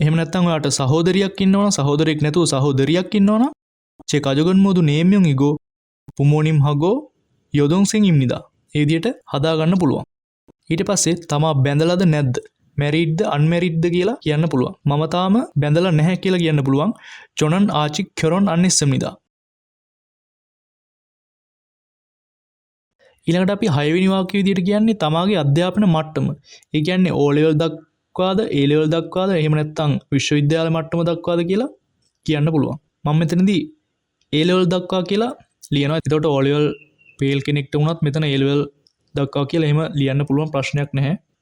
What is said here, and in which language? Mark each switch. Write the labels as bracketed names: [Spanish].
[Sinhala] එහෙම නැත්නම් ඔයාට සහෝදරියක් ඉන්නවනම් සහෝදරයෙක් නැතුව සහෝදරියක් ඉන්නවනම් [Korean] චේ කජුගන් මොදු නේම්යොන් ඉගෝ පුමෝනිම් හගෝ යොදුන්සින්입니다. [Sinhala] ඒ විදිහට හදා ගන්න පුළුවන්. ඊට පස්සේ තමා බැඳලාද නැද්ද? මැරිඩ්ද අන්මැරිඩ්ද කියලා කියන්න පුළුවන්. මම තාම බැඳලා නැහැ කියලා කියන්න පුළුවන්. [Korean] 저는 아직 결혼 안 했습니다. [Sinhala] ඊළඟට අපි 6 වෙනි වාක්‍ය විදිහට කියන්නේ තමාගේ අධ්‍යාපන මට්ටම. ඒ කියන්නේ O level දක්වාද A level දක්වාද එහෙම නැත්නම් විශ්වවිද්‍යාල මට්ටම දක්වාද කියලා කියන්න පුළුවන්. මම මෙතනදී A level දක්වා කියලා ලියනවා. එතකොට O level fail කෙනෙක්ට වුණත් මෙතන A level දක්වා කියලා එහෙම ලියන්න පුළුවන්, ප්‍රශ්නයක් නැහැ.